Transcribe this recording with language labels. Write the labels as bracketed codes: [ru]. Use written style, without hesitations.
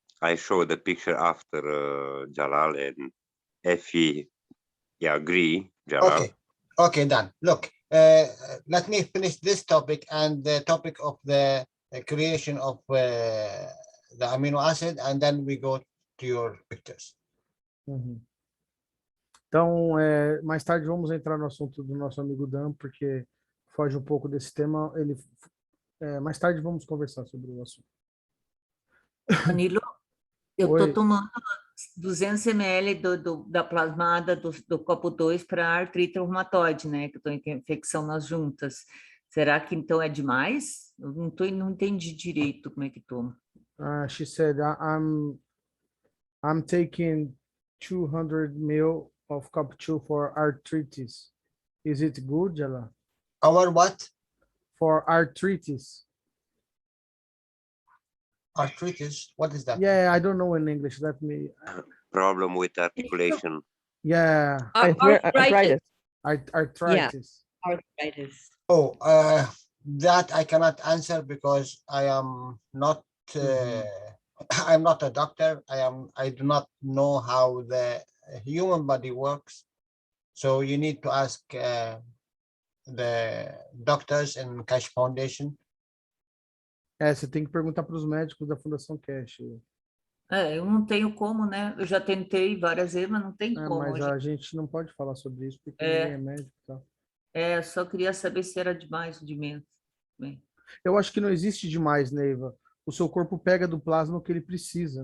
[en] I show the picture after Jalal, and if he agree, Jalal. Okay, done. Look, let me finish this topic and the topic of the creation of the amino acid, and then we go to your pictures. Uhum. [pt] Então, mais tarde vamos entrar no assunto do nosso amigo Dan, porque foge um pouco desse tema. Mais tarde vamos conversar sobre o assunto. Danilo, eu Oi. estou tomando 200 ml da plasmada do copo 2 para artrite reumatoide, né? Que eu estou com infecção nas juntas. Será que então é demais? Eu não entendi direito como é que toma. [en] She said, I'm taking 200 ml of cup 2 for arthritis. Is it good, Jalal? Our what? For arthritis. Arthritis? What is that? Yeah, I don't know in English. Let me... Problem with articulation. Yeah. Arthritis. Arthritis. Yeah, arthritis. Oh, that I cannot answer because I am not I'm not a doctor. I do not know how the human body works. So you need to ask the doctors in Cash Foundation. [pt] Você tem que perguntar para os médicos da Fundação Cash. Eu não tenho como, né? Eu já tentei várias vezes, mas não tem como. Mas a gente não pode falar sobre isso porque ninguém é médico. Tá? Só queria saber se era de mais ou de menos. Bem. Eu acho que não existe de mais, Neiva. O seu corpo pega do plasma o que ele precisa.